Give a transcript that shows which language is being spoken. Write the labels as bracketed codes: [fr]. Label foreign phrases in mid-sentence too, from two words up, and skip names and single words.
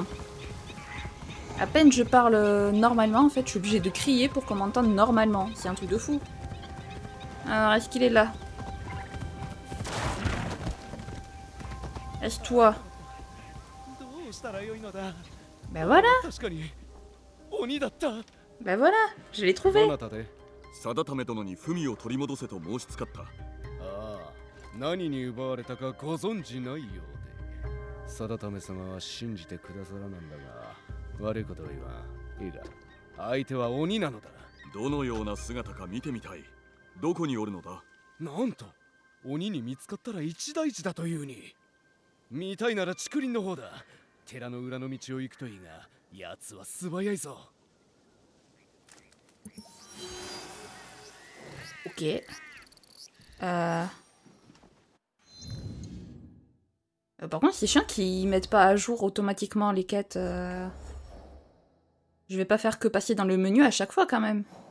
[fr] À peine je parle normalement, en fait, je suis obligée de crier pour qu'on m'entende normalement. C'est un truc de fou. Alors, est-ce qu'il est là? Est-ce toi? Ben voilà. Ben voilà, je l'ai trouvé. [ja] 定為殿に文を取り戻せと申し使った。ああ、何に奪われたかご存じないようで。定為様は信じてくださらなんだが、悪いことは言わん。いいだ。相手は鬼なのだ。どのような姿か見てみたい。どこにおるのだ？なんと、鬼に見つかったら一大事だというに。見たいなら竹林の方だ。寺の裏の道を行くといいが、奴は素早いぞ。 [fr] Ok. Par contre, c'est chiant qu'ils mettent pas à jour automatiquement les quêtes. Je vais pas faire que passer dans le menu à chaque fois quand même.